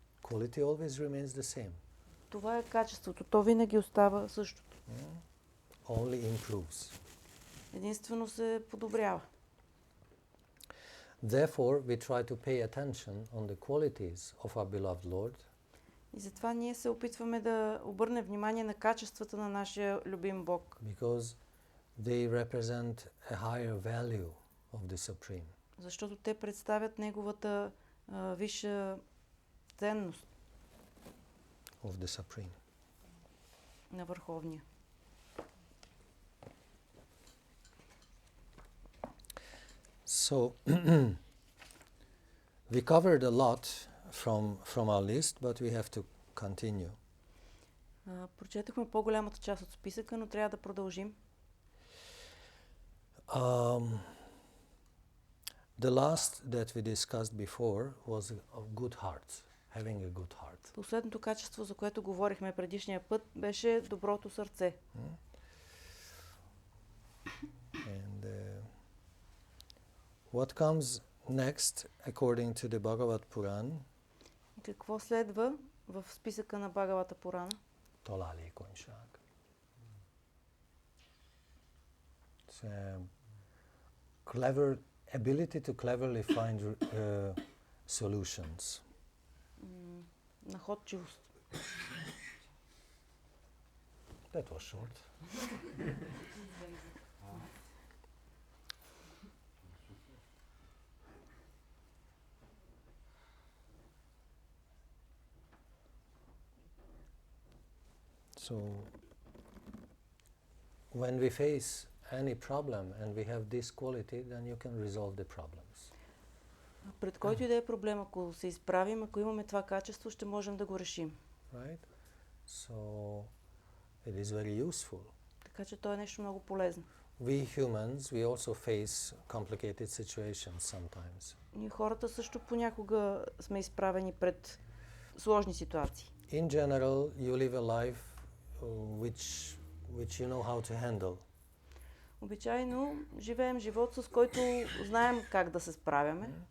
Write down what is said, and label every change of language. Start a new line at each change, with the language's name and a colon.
English: Quality always remains the same.
Bulgarian: Това е качеството. То винаги остава същото.
English: Only improves.
Bulgarian: Единствено се подобрява.
English: Therefore, we try to pay attention on the qualities of our beloved Lord.
Bulgarian: И затова ние се опитваме да обърнем внимание на качествата на нашия любим Бог.
English: Because they represent a higher value of the Supreme.
Bulgarian: Защото те представят неговата висша ценност
English: Of the Supreme.
Bulgarian: на Върховния.
English: So, we covered a lot from our list, but we have to continue.
Bulgarian: Прочетохме по-голямата част от списъка, но трябва да продължим.
English: The last that we discussed before was of good heart, having a good heart.
Bulgarian: Последното качество, за което говорихме предишния път, беше доброто сърце.
English: And what comes next, according to the Bhagavad Puran?
Bulgarian: Какво следва в списъка на Бхагавата Пурана? Tolali Konshak.
English: It's a clever ability to cleverly find solutions.
Bulgarian: Находчивост.
English: That was short. So, when we face any problem and we have this quality, then you can resolve the problems.
Bulgarian: Пред който и да е проблем, ако се изправим, ако имаме това качество, ще можем да го решим.
English: Right? So, it is very useful.
Bulgarian: Така че то е нещо много полезно.
English: We humans, we also face complicated situations sometimes.
Bulgarian: Ние хората също понякога сме изправени пред сложни ситуации.
English: In general, you live a life which you know how to handle.
Bulgarian: Обичайно живеем живот, с който знаем как да се справяме.